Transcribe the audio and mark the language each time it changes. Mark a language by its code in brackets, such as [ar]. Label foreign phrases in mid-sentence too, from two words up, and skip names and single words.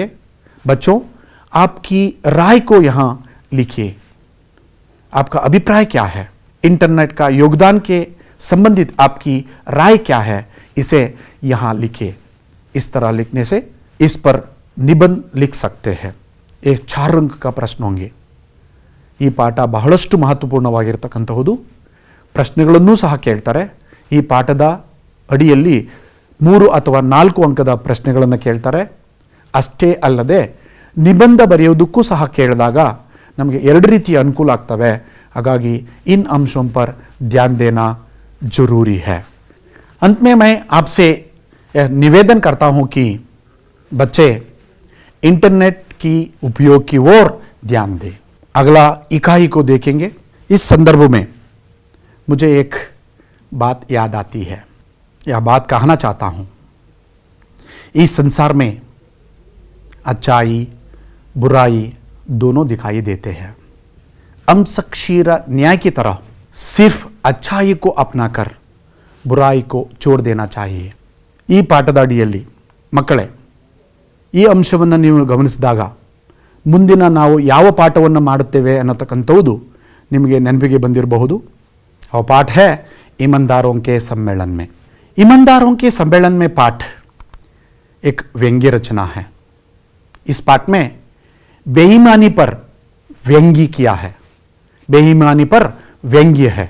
[hi] बच्चों, आपकी राय को यहां लिखिए. आपका अभिप्राय क्या है, इंटरनेट का योगदान के संबंधित आपकी राय क्या है, इसे यहां लिखिए. इस तरह लिखने से इस पर निबंध लिख सकते हैं. ये 4 अंक का प्रश्न होंगे. [kn] ಈ ಪಾಠ ಬಹಳಷ್ಟು ಮಹತ್ವಪೂರ್ಣವಾಗಿರತಕ್ಕಂತಹುದು. ಪ್ರಶ್ನೆಗಳನ್ನು ಸಹ ಕೇಳ್ತಾರೆ. ಈ ಪಾಠದ ಅಡಿಯಲ್ಲಿ 3 ಅಥವಾ 4 ಅಂಕದ ಪ್ರಶ್ನೆಗಳನ್ನು ಕೇಳ್ತಾರೆ. ಅಷ್ಟೇ ಅಲ್ಲದೆ ನಿಬಂಧ ಬರೆಯೋದಕ್ಕೂ ಸಹ ಕೇಳಿದಾಗ ನಮಗೆ 2 ರೀತಿಯ ಅನುಕೂಲ ಆಗ್ತವೆ. [hi] ಹಾಗಾಗಿ इन अंशों पर ध्यान देना जरूरी है. अंत में मैं आपसे निवेदन करता हूं कि बच्चे इंटरनेट की उपयोग की ओर ध्यान दें. अगला इकाई को देखेंगे. इस संदर्भ में मुझे एक बात याद आती है, यह बात कहना चाहता हूं. इस संसार में अच्छाई बुराई दोनों दिखाई देते हैं. अंशक्षीर न्याय की तरह सिर्फ अच्छाई को अपनाकर बुराई को छोड़ देना चाहिए. [kn] ಈ ಪಾಠದ ಅಡಿಯಲ್ಲಿ ಮಕ್ಕಳೇ, ಈ ಅಂಶವನ್ನು ನೀವು ಗಮನಿಸಿದಾಗ ಮುಂದಿನ ನಾವು ಯಾವ ಪಾಠವನ್ನು ಮಾಡುತ್ತೇವೆ ಅನ್ನತಕ್ಕಂಥದ್ದು ನಿಮಗೆ ನೆನಪಿಗೆ ಬಂದಿರಬಹುದು. [hi] और पाठ है ईमानदारों के सम्मेलन में. ईमानदारों के सम्मेलन में पाठ एक व्यंग्य रचना है. इस पाठ में बेईमानी पर व्यंग्य किया है. बेईमानी पर व्यंग्य है.